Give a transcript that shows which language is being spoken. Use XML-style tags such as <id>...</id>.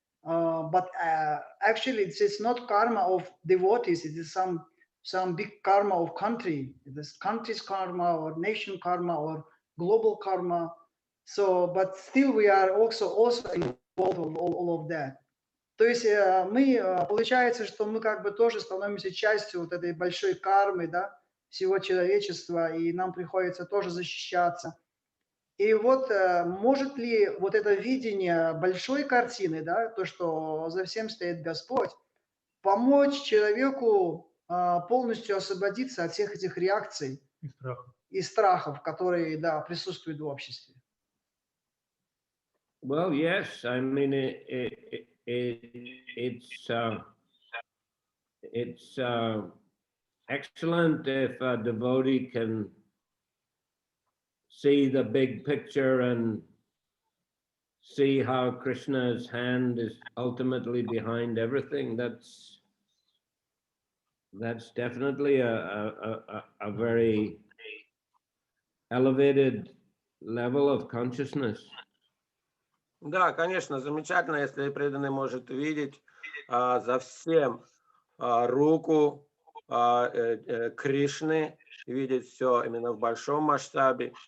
<en>But actually, it's not karma of devotees. It is some big karma of country. It is country's karma or nation karma or global karma. So, but still, we are also involved in all of that.</en> <ru>То есть мы, получается, что мы как бы тоже становимся частью вот этой большой кармы, да, всего человечества, и нам приходится тоже защищаться. И вот может ли вот это видение большой картины, да, то, что за всем стоит Господь, помочь человеку полностью освободиться от всех этих реакций и страхов, которые, да, присутствуют в обществе?</ru> <en>Well, yes, I mean, it's it's excellent if a devotee can see the big picture and see how Krishna's hand is ultimately behind everything. That's definitely a very elevated level of consciousness.</en> <ru>Да, конечно, замечательно, если преданный может видеть за всем руку Кришны, видеть все именно в большом масштабе.</ru>